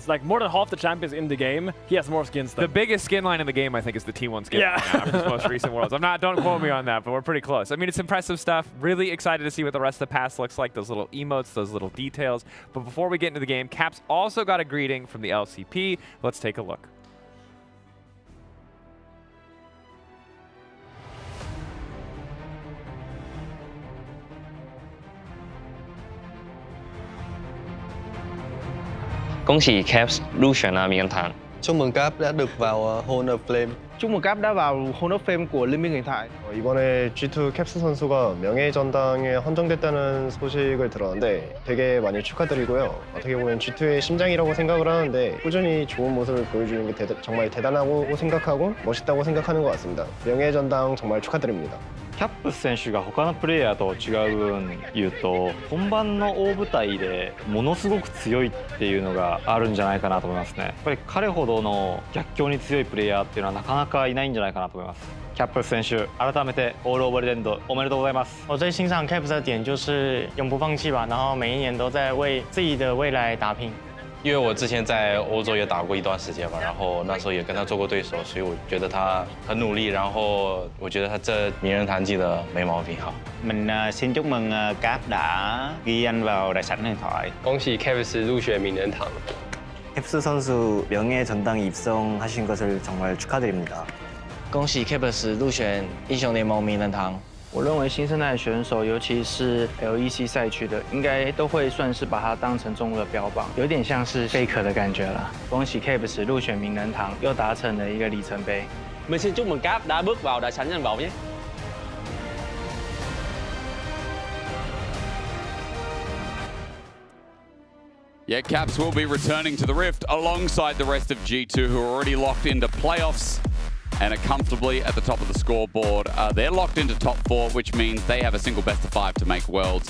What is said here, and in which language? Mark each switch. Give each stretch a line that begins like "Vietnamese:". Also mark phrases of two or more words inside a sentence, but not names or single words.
English: Like more than half the champions in the game, he has more skins than. The biggest skin line in the game, I think, is the T1 skin. Yeah. Right now, for his most recent Worlds. Don't quote me on that, but we're pretty close. I mean, it's impressive stuff. Really excited to see what the rest of the pass looks like. Those little emotes, those little details. But before we get into the game, Caps also got a greeting from the LCP. Let's take a look.
Chinese: 恭喜 Caps lưu选là miền Thắng.
Vietnamese: Chúc mừng Cap đã được vào
English: Hall of Flame.
Vietnamese: Chúc mừng Cap đã vào
English: Hall of Fame
Vietnamese: của Liên minh huyền thoại.
Korean: 이번에 G2 캡스 선수가 명예전당에 헌정됐다는 소식을 들었는데 되게 많이 축하드리고요. 어떻게 보면 G2의 심장이라고 생각을 하는데 꾸준히 좋은 모습을 보여주는 게 정말 대단하고 생각하고 멋있다고 생각하는 것 같습니다. 명예전당 정말 축하드립니다.
Japanese: キャップス選手が他のプレイヤーと違う分言うと本番の大舞台でものすごく強いっていうのがあるんじゃないかなと思いますね。やっぱり彼ほどの逆境に強いプレイヤーっていうのはなかなかいないんじゃないかなと思います。キャップス選手改めてオールオブレンドおめでとうございます。
Chinese: 我最欣赏 Caps 的点就是永不放弃吧，然后每一年都在为自己的未来打拼。因为我之前在欧洲也打过一段时间嘛，然后那时候也跟他做过对手，所以我觉得他很努力，然後我覺得他這名人堂記得沒毛病好。
Vietnamese: Mình xin chúc mừng Cap đã ghi danh vào đại sảnh huyền thoại.
Chinese: 恭喜 Caps入选名人堂。
Korean: 캡스 선수 명예 전당에 입성하신 것을 정말 축하드립니다.
Chinese: 恭喜 Caps 入选英雄聯盟名人堂。我认为新生代选手，尤其是 LEC 赛区的，应该都会算是把它当成中路的标榜，有点像是 Faker 的感觉了。恭喜 Caps 入选名人堂，又达成了一个里程碑。
Vietnamese: Mình xin chúc mừng Cap đã bước vào đại sảnh danh vọng nhé.
English: Yeah, Caps will be returning to the Rift alongside the rest of G2 who are already locked into playoffs and are comfortably at the top of the scoreboard. They're locked into top 4, which means they have a single best of 5 to make Worlds.